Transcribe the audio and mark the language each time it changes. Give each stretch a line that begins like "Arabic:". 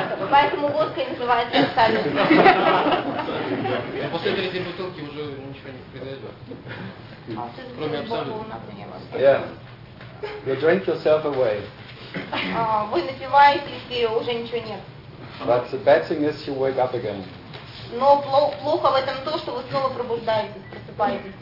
Russian: Поэтому водка и называется абсолютно. После третьей бутылки уже ничего не произойдет. Кроме абсолютно.
English: Yeah. You drink yourself away.
Russian: Вы напиваетесь, и уже ничего нет.
English: But the bad thing is you wake up again.
Russian: Но плохо в этом то, что вы снова пробуждаетесь, просыпаетесь.